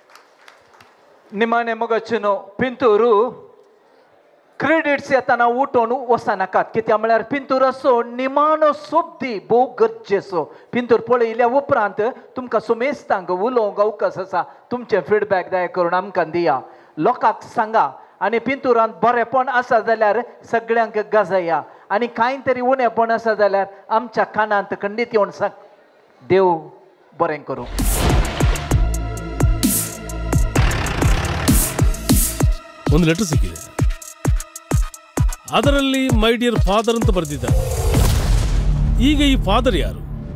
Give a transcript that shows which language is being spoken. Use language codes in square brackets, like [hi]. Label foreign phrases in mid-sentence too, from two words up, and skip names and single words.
[kok] निमाणे मोगाचेनो पिंतूर क्रेडिट्स येताना उठोवन वचनाकात कित्याक म्हळ्यार पिंतूर असो निमाणो सोबदी भोव गरजेचो पिंतूर पळयल्या उपरांत तुमकां सुमेस्तांक उलोवंक अवकाश आसा तुमचें फीडबॅक दया करून आमकां दिया लोकांक सांगा आनी पिंतुरांत बरेंपण आसा जाल्यार सगळ्यांक गाजया आनी कांय तरी उणेंपण आसा जाल्यार आमच्या कानांत खंडीत येवन सांग देव बरें करूं [kn] ಒಂದು ಲೆಟರ್ ಸಿಕ್ಕಿದೆ ಅದರಲ್ಲಿ [en] my dear father [kn] ಅಂತ ಬರೆದಿದ್ದಾರೆ ಈಗ ಈ ಫಾದರ್ ಯಾರು